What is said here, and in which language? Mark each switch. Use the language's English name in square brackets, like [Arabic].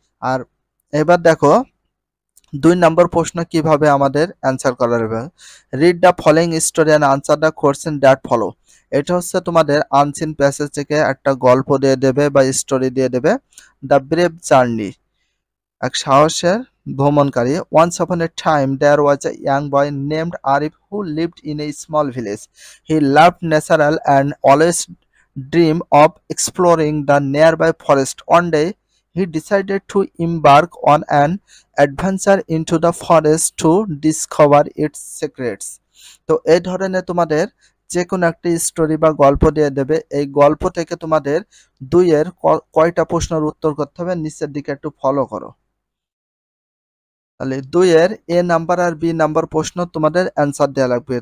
[Bangla] আর এবার দেখো 2 নম্বর প্রশ্ন কিভাবে আমাদের অ্যান্সার করা হবে। [English] Read the following story and answer the question that follow. [Bangla] এটা হচ্ছে তোমাদের আনসিন প্যাসেজ থেকে একটা গল্প দিয়ে দেবে বা স্টোরি দিয়ে দেবে। দ্য ব্রেভ জার্নি, এক সাহসের ভ্রমণকারী। [English] Once upon a time there was a young boy named Arif who lived in a small village. He loved nature and always dreamed of exploring the nearby forest. One day he decided to embark on an adventure into the forest to discover its secrets. [Bangla] তো এই ধরনের তোমাদের যে কোনো একটা story বা গল্প দিয়ে দেবে। এই গল্প থেকে তোমাদের 2-এর কয়টা প্রশ্নের উত্তর করতে হবে নিচের দিকে একটু ফলো করো। তাহলে 2-এর এ নাম্বার আর বি নাম্বার প্রশ্ন তোমাদের অ্যান্সার দেওয়া লাগবে।